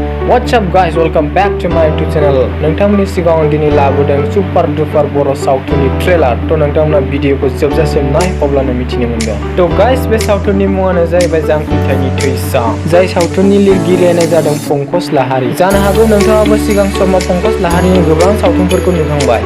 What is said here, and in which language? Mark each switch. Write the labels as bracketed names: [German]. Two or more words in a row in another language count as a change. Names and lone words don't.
[English] What's up guys, welcome back to my YouTube channel. [Bodo] नोंथांमोननि सिगाङाव दिनै लाबोदों [English] super duper [Bodo] बर' सावथुननि ट्रेलार। थ' नोंथांमोना भिडिअखौ जोबजासिम नाय अब्लानो मिथिनो मोनगोन। थ' गाइस बे सावथुननि मुङानो जाहैबाय जांख्रिथाइनि थैसाम। जाय सावथुननि लिरगिरियानो जादों पंकज लाहारी। जानो हागौ नोंथाङाबो सिगां समाव पंकज लाहारीनि गोबां सावथुनफोरखौ नुखांबाय।